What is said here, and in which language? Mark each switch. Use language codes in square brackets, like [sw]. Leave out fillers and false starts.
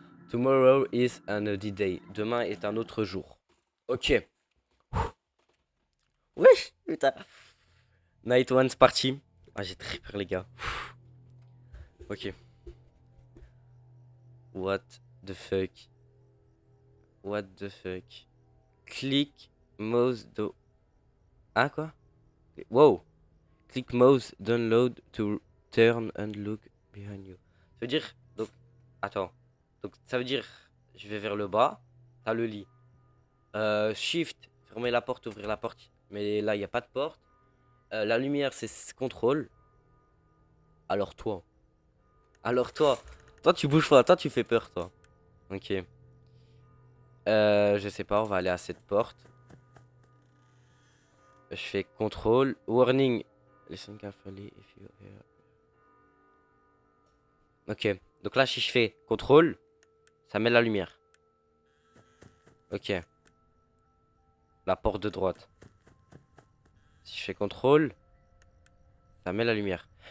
[en] Tomorrow is another day. [fr] Demain est un autre jour. Ok. Wesh, putain. [en] Night one, [fr] c'est parti. Ah, j'ai très peur, les gars. Ok. [en] What the fuck? What the fuck? Click mouse do. [fr] Ah, quoi? [en] Wow. Click mouse download to turn and look behind you. [fr] Ça veut dire. Donc, attends. Donc, ça veut dire. Je vais vers le bas. T'as le lit. Shift, fermer la porte, ouvrir la porte. Mais là, il n'y a pas de porte. La lumière, c'est contrôle. Alors toi. Alors toi. Toi, tu bouges pas. Toi, tu fais peur, toi. Ok. Je sais pas, on va aller à cette porte. Je fais contrôle. Warning. [en] Listen carefully if you hear. Ok. [fr] Donc là, si je fais contrôle, ça met la lumière. Ok. La porte de droite. Si je fais contrôle, ça met la lumière.